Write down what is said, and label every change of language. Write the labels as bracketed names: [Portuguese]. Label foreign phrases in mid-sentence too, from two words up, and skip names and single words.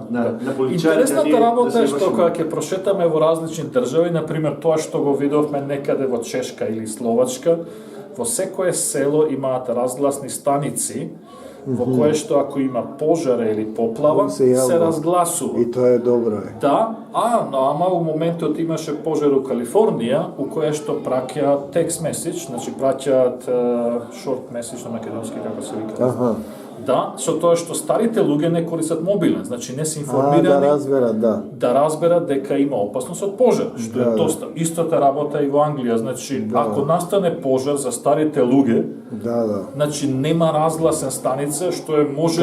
[Macedonian] Интересната работа е што кога ќе прошетаме во различни држави, на пример тоа што го видовме некаде во Чешка или Словачка, во секое село имаат разгласни станици во кое што ако има пожар или поплава, се разгласува. И тоа е добро. Да, ама у моментот имаше пожар у Калифорнија, у кое што праќаат [English] text message, [Macedonian] значи праќаат [English] short message [Macedonian] на македонски, како се вика. Да, со тоа што старите луѓе не користат мобилен, значи не се информирани да разберат дека има опасност од пожар, што е доста. Истата работа и во Англија, значи ако настане пожар за старите луѓе, значи нема разгласен станица, што е можеби